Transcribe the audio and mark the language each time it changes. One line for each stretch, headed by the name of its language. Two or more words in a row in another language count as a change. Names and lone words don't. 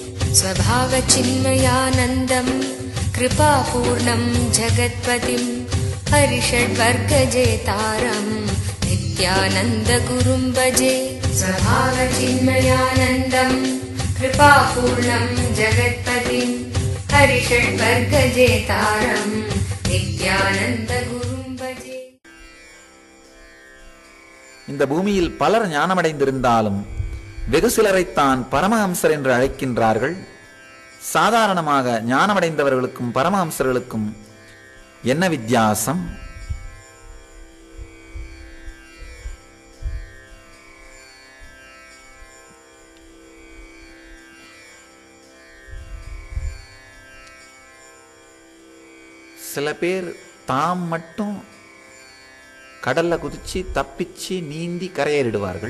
Sanskrit: स्वभावचिन्मयानन्दं कृपापूर्णं जगत्पतिं हरिषड्वर्गजेतारं नित्यानन्दगुरुं भजे। स्वभावचिन्मयानन्दं कृपापूर्णं जगत्पतिं हरिषड्वर्गजेतारं नित्यानन्दगुरुं भजे।
Tamil: இந்த பூமியில் பலர் ஞானமடைந்திருந்தாலும் வெகு சிலரைத்தான் பரமஹம்சர் என்று அழைக்கின்றார்கள். சாதாரணமாக ஞானமடைந்தவர்களுக்கும் பரமஹம்சர்களுக்கும் என்ன வித்தியாசம்? சில பேர் தாம் மட்டும் கடல்ல குதிச்சு தப்பிச்சு நீந்தி கரையேறிடுவார்கள்.